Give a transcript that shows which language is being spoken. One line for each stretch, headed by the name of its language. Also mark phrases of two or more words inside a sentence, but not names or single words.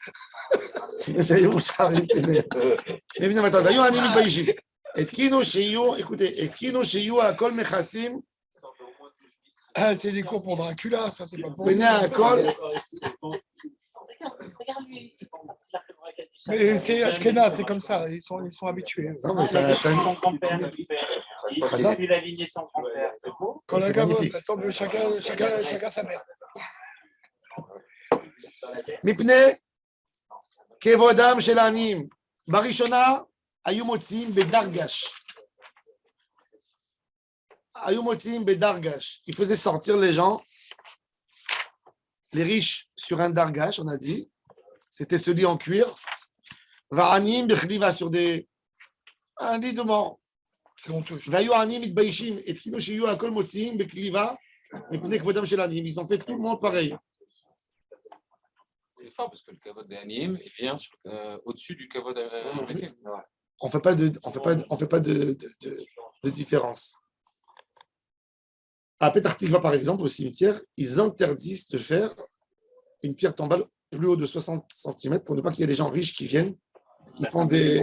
French: Ah, c'est des cours pour Dracula, ça, c'est pas pour nous. Regarde lui. Mais c'est Ashkenaz, c'est comme ça, ils sont habitués. Non, mais ça, Son grand-père, il ça. suit la lignée de son grand-père. C'est beau. Quand c'est la gamme magnifique. tombe, chacun sa mère.
Hebrew: מפני כבודם של העניים. בראשונה היו מוציאים בדרגש.
French: Ils faisaient sortir les gens, les riches, sur un dargash, on a dit. C'était ce lit en cuir.
Hebrew: והעניים בכליבה
French: sur un lit de mort. C'est honteux.
Hebrew: והיו העניים מתביישים. התקינו שיהיו הכל מוציאים בכליבה מפני כבודם של העניים.
French: Ils ont fait tout le monde pareil. C'est fort parce que le kavod des Aniyim est bien au-dessus du kavod américain. On fait pas de différence. À Petah Tikva, par exemple, au cimetière, ils interdisent de faire une pierre tombale plus haut de 60 cm pour ne pas qu'il y ait des gens riches qui viennent, qui font des.